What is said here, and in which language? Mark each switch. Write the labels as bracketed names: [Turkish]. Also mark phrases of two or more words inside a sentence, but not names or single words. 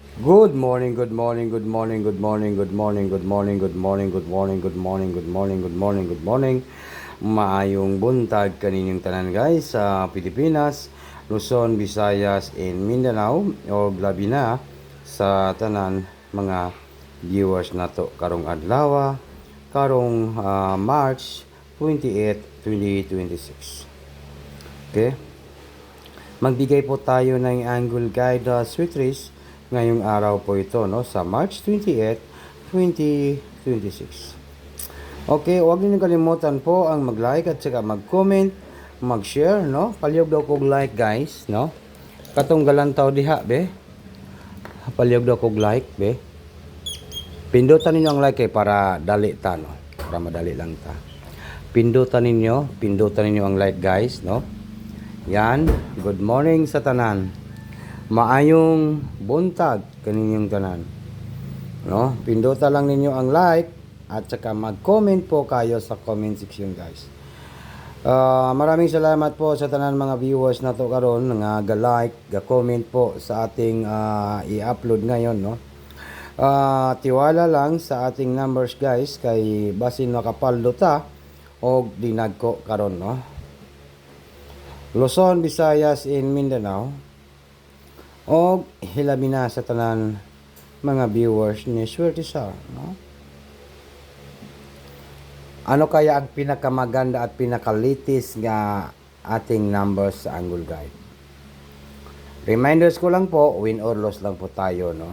[English] Good morning, good morning, good morning, good morning, good morning, good morning, good morning, good morning, good morning, good morning, good morning, good morning. [Cebuano] Maayong buntag kaninyong tanan guys sa Pilipinas, Luzon, Visayas, and Mindanao o labi na sa tanan mga viewers nato karong adlaw, karong March 28, 2026. Okay? [Filipino] Magbigay po tayo ng angle guide sweet race ngayong araw po ito no sa March 28, 2026. Okay, huwag niyo kalimutan po ang mag-like at saka mag-comment, mag-share no. [Cebuano] Palihog daw kog like guys no. Katong galantaw diha be. Palihog daw kog like be. Pindutan ninyo ang like para dali ta no. Para madali lang ta. Pindutan ninyo ang like guys no. Yan, good morning sa tanan. Maayong buntag kaninyong tanan. [Filipino] No, [Cebuano] pindutan lang ninyo ang like [Filipino] at saka mag-comment po kayo sa [English] comment section [Filipino] guys. Maraming salamat po [Cebuano] sa tanan mga viewers na to karon nga ga-like, ga-comment [Filipino] po sa ating i-upload ngayon no. [Cebuano] Tiwala lang sa ating numbers guys kay basin makapaldo ta og dinagko karon no. Luzon, Visayas, in Mindanao o hilabi na sa tanan mga viewers ni Swerte sa no? [Filipino] Ano kaya ang pinakamaganda at pinakalitis nga ating numbers sa Angle Guide? Reminders ko lang po, [English] win or loss [Filipino] lang po tayo no.